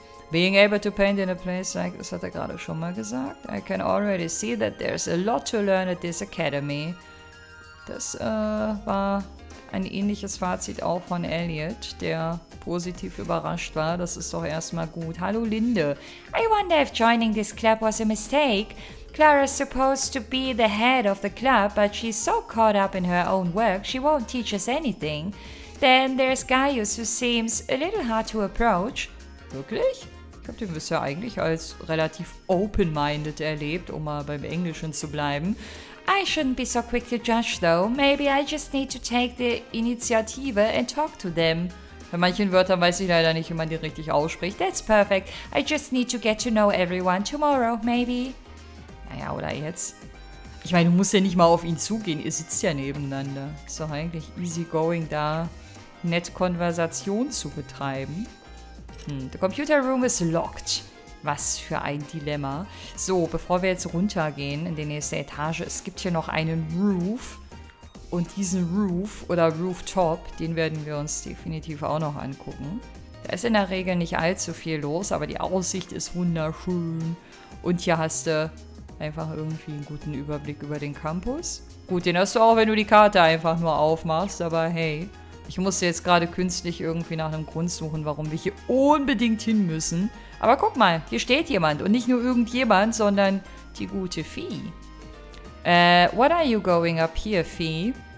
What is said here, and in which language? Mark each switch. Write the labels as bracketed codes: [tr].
[en] Being able to paint in a place like this [de] hat er gerade schon mal gesagt. [en] I can already see that there's a lot to learn at this academy. [de] Das war ein ähnliches Fazit auch von Elliot, der positiv überrascht war. Das ist doch erstmal gut. Hallo Linde. [en] I wonder if joining this club was a mistake. Clara's supposed to be the head of the club, but she's so caught up in her own work she won't teach us anything. Then there's Gaius, who seems a little hard to approach. [de] Wirklich? Ich habe den bisher eigentlich als relativ open-minded erlebt, um mal beim Englischen zu bleiben. [en] I shouldn't be so quick to judge though. Maybe I just need to take the Initiative and talk to them. [de] Bei manchen Wörtern weiß ich leider nicht, wie man die richtig ausspricht. [en] That's perfect. I just need to get to know everyone tomorrow, maybe. [de] Naja, oder jetzt? Ich meine, du musst ja nicht mal auf ihn zugehen. Ihr sitzt ja nebeneinander. Ist doch eigentlich easy going, da nett Konversation zu betreiben. [en] The computer room is locked. [de] Was für ein Dilemma. So, bevor wir jetzt runtergehen in die nächste Etage, es gibt hier noch einen Roof. Und diesen Roof oder Rooftop, den werden wir uns definitiv auch noch angucken. Da ist in der Regel nicht allzu viel los, aber die Aussicht ist wunderschön. Und hier hast du einfach irgendwie einen guten Überblick über den Campus. Gut, den hast du auch, wenn du die Karte einfach nur aufmachst, aber hey, ich musste jetzt gerade künstlich irgendwie nach einem Grund suchen, warum wir hier unbedingt hin müssen. Aber guck mal, hier steht jemand und nicht nur irgendjemand, sondern die gute Fee. [en] What are you going up here, Fee?